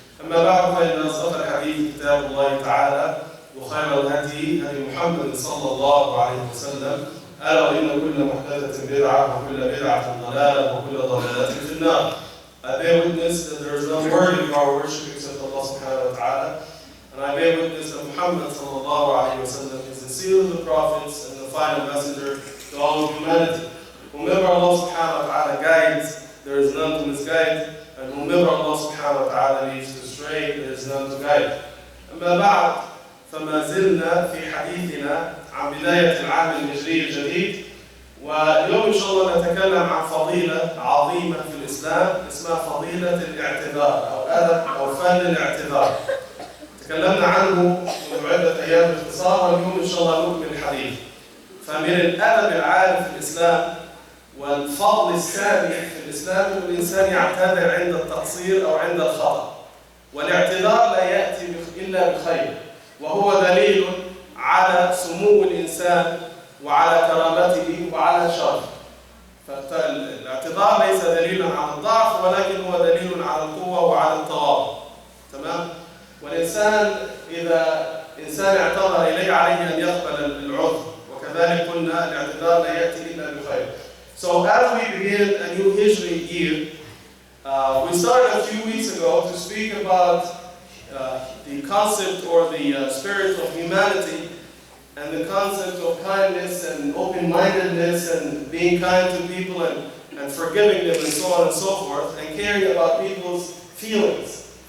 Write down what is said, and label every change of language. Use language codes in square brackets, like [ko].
[ar] أما بعد فإن أصدق الحديث كتاب الله تعالى وخير الهدي هدي محمد صلى الله عليه وسلم ألا وإن كل محدثة بدعة وكل بدعة ضلالة وكل ضلالة في النار. [en] I bear witness that there is none worthy of our worship except Allah subhanahu wa ta'ala, and I bear witness that Muhammad sallallahu alayhi wa sallam is the seal of the prophets and the final messenger to all of humanity. Whomever Allah subhanahu wa ta'ala guides, there is none to misguide, and whomever Allah subhanahu wa ta'ala leads to stray, there is none to guide. [ar] أما بعد فما زلنا في حديثنا عن بداية العام الهجري الجديد، واليوم إن شاء الله نتكلم عن فضيلة عظيمة في الإسلام اسمها فضيلة الاعتذار أو أدب أو فن الاعتذار. تكلمنا عنه منذ عدة أيام باختصار، واليوم إن شاء الله نكمل الحديث. فمن الأدب العالي في الإسلام والفضل السامي في الإسلام أن الإنسان يعتذر عند التقصير أو عند الخطأ، والاعتذار لا يأتي إلا بخير، وهو دليل على سمو الإنسان وعلى كرامته وعلى شرفه. فالاعتذار ليس دليلا على الضعف، ولكن هو دليل على القوة وعلى التواضع. تمام؟ والإنسان إذا إنسان اعتذر إليه عليه أن يقبل العذر، وكذلك قلنا الاعتذار لا يأتي إلا بخير. [en] So as we begin a new Hijri year, we started a few weeks ago to speak about the concept or the spirit of humanity and the concept of kindness and open-mindedness and being kind to people and forgiving them and so on and so forth, and caring about people's feelings.